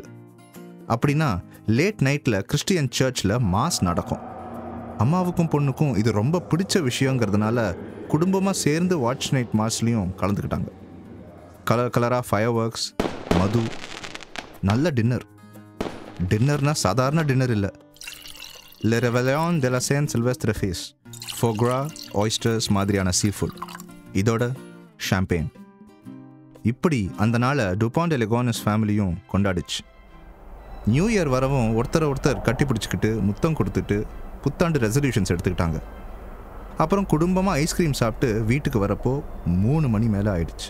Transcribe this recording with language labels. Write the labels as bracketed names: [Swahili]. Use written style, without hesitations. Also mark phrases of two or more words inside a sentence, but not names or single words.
[Tamil] அப்படின்னா [English] late nightil Christian churchil mass [Tamil] நடக்கும். அம்மாவுக்கும் பொண்ணுக்கும் இது ரொம்ப பிடிச்ச விஷயங்கிறதுனால குடும்பமாக சேர்ந்து [English] watch night massleyum [Tamil] கலந்துக்கிட்டாங்க. கலர் கலராக [English] fire works, [Tamil] மது, நல்ல டின்னர். டின்னர்னா சாதாரண டின்னர் இல்லை. [French] Le Réveillon de la Saint Sylvestre Feast, foie gras, [Tamil] oysters மாதிரியான [English] sea food, [Tamil] இதோட ஷாம்பெயின். இப்படி அந்த நாளை டுபான் டே லிகானஸ் ஃபேமிலியும் கொண்டாடிச்சு. [English] new year [Tamil] வரவும் ஒருத்தர் கட்டிப்பிடிச்சிக்கிட்டு முத்தம் கொடுத்துட்டு புத்தாண்டு ரெசல்யூஷன்ஸ் எடுத்துக்கிட்டாங்க. அப்புறம் குடும்பமாக ஐஸ்கிரீம் சாப்பிட்டு வீட்டுக்கு வரப்போ 3 மணி மேலே ஆயிடுச்சு.